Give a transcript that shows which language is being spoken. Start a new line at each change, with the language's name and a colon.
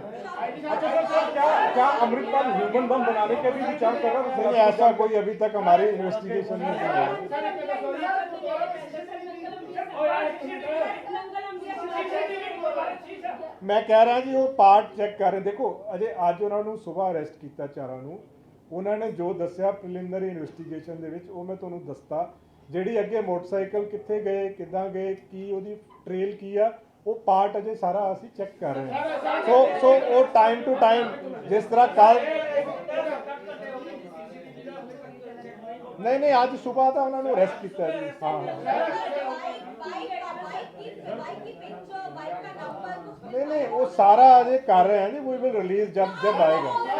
Hindi: अच्छा सर, क्या अमृतपाल ह्यूमन बम बनाने का भी विचार कर रहा नहीं, ऐसा कोई अभी तक हमारी इन्वेस्टिगेशन में नहीं है। मैं कह रहा जी वो पार्ट चेक कर रहे। देखो अजे
Punjabi: ਅੱਜ ਉਹਨਾਂ ਨੂੰ ਸਵੇਰ ਅਰੈਸਟ ਕੀਤਾ ਚਾਰਾਂ ਨੂੰ, ਉਹਨਾਂ ਨੇ ਜੋ ਦੱਸਿਆ ਪ੍ਰੀਲਿਮਿਨਰੀ ਇਨਵੈਸਟੀਗੇਸ਼ਨ ਦੇ ਵਿੱਚ ਉਹ ਮੈਂ ਤੁਹਾਨੂੰ ਦੱਸਤਾ। ਜਿਹੜੀ ਅੱਗੇ ਮੋਟਰਸਾਈਕਲ ਕਿੱਥੇ ਗਏ, ਕਿੱਦਾਂ ਗਏ, ਕੀ ਉਹਦੀ ਟ੍ਰੇਲ ਕੀ ਆ, ਉਹ ਪਾਰਟ ਅਜੇ ਸਾਰਾ ਅਸੀਂ ਚੈੱਕ ਕਰ ਰਹੇ ਹਾਂ। ਸੋ ਉਹ ਟਾਈਮ ਟੂ ਟਾਈਮ ਜਿਸ ਤਰ੍ਹਾਂ ਕੱਲ
Hindi: नहीं आज सुबह था उन्होंने अरेस्ट किया जी। हाँ नहीं वो सारा अजय कर रहे हैं जी,
English: we will release
Hindi: जब आएगा।